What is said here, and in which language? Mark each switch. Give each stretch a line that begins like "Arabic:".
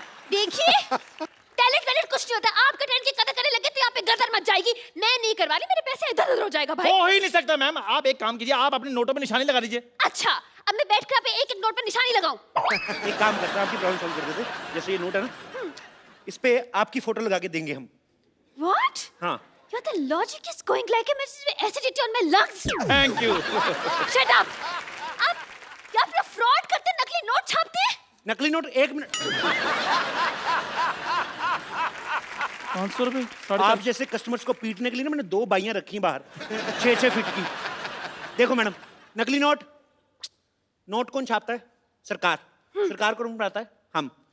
Hindi: देखिए टैलेंट कुछ नहीं होता। आपका टैलेंट की कदर करने लगे तो यहाँ पे गदर मच जाएगी। मैं नहीं करवा रही, मेरे पैसे इधर उधर हो जाएगा भाई। हो ही नहीं सकता मैम। आप एक काम कीजिए, आप अपने नोटों पे निशानी लगा दीजिए। अच्छा अब मैं बैठ कर आप एक एक नोट पर निशानी लगाऊं? एक काम करते हैं, आपकी प्रॉब्लम सॉल्व कर देते हैं। जैसे ये नोट है ना, इस पे आपकी फोटो लगा के देंगे हम।
English: What?
Hindi: हाँ।
English: Your the logic is going like a acidity on my lungs. Thank you. Shut up.
Hindi: आप फ्रॉड करते, नकली नोट छापते हैं? नकली नोट 1 मिनट। 500 रुपए? आप जैसे कस्टमर्स को पीटने के लिए ना मैंने 2 बाइयां रखी हैं बाहर, 6-6 फीट की। देखो मैडम, नकली नोट कौन छापता है? सरकार। सरकार कौन बनाता है? हम।